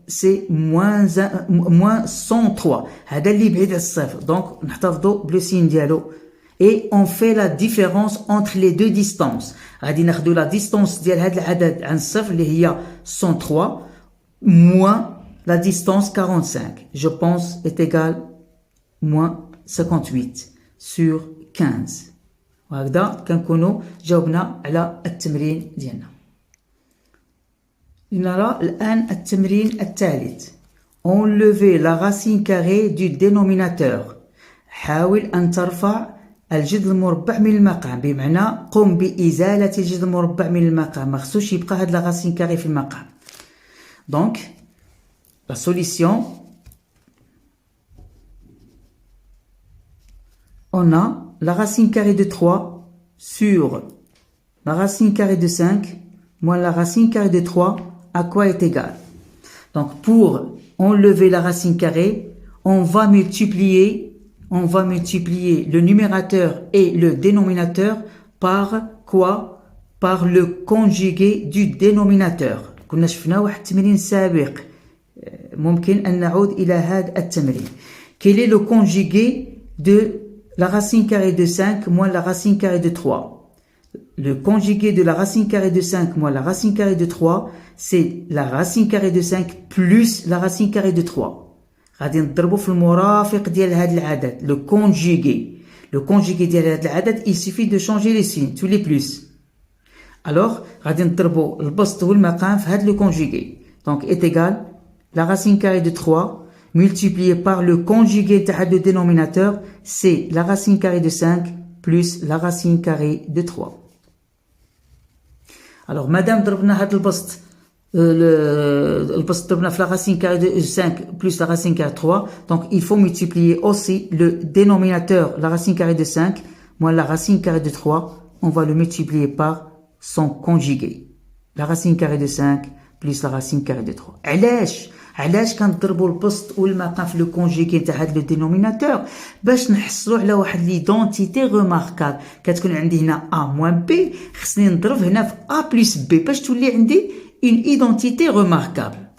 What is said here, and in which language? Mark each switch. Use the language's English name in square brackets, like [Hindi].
[French] C'est moins 103. [Arabic] هذا اللي بعيد على الصفر. Donc نحتفظوا بلو سين ديالو. [French] Et on fait la différence entre les deux distances. [Arabic] غادي ناخدو la distance ديال هاد العدد عن الصفر اللي هي 103 [French] moins la distance 45. Je pense est égal moins 58 sur 15. [Arabic] وهكذا كنكونوا جاوبنا على التمرين ديالنا. لنرى الآن التمرين الثالث. [French] Enlever la racine carrée du dénominateur. [Arabic] حاول أن ترفع الجذر المربع من المقام، بمعنى قم بإزالة الجذر المربع من المقام، ما خصوش يبقى هاد لا racine carrée في المقام. [French] Donc, la solution, on a la racine carrée de 3 sur la racine carrée de 5 moins la racine carrée de 3 à quoi est égal? Donc, pour enlever la racine carrée, on va multiplier le numérateur et le dénominateur par quoi? Par le conjugué du dénominateur. [Arabic] كنا شفنا واحد التمرين سابق، ممكن أن نعود إلى هذا التمرين. [French] Quel est le conjugué de la racine carrée de 5 moins la racine carrée de 3? le conjugué de la racine carrée de 5 moins la racine carrée de 3, c'est la racine carrée de 5 plus la racine carrée de 3. [Arabic] غادي نضربو في المرافق ديال هاد العدد le conjugué ديال هاد العدد [French] il suffit de changer les signes tous les plus. alors [Arabic] غادي نضربو البسط والمقام في هاد [French] le conjugué donc est égal la racine carrée de 3 multiplié par le conjugué تاع le dénominateur c'est la racine carrée de 5 plus la racine carrée de 3. alors madame [Arabic] ضربنا هاد البسط البسط ضربنا في [French] la racine carrée de 5 plus la racine carrée de 3 donc il faut multiplier aussi le dénominateur la racine carrée de 5 moins la racine carrée de 3 on va le multiplier par son conjugué la racine carrée de 5 plus la racine carrée de 3. [Arabic] علاش كنضربوا البسط والمقام في لو كونجيغي تاع هاد لو دينوميناتور باش نحصلوا على واحد ليدونتيتي ريماركابل كتكون عندي هنا ا موان بي خصني نضرب هنا في ا بلس بي باش تولي عندي اون ايدونتيتي ريماركابل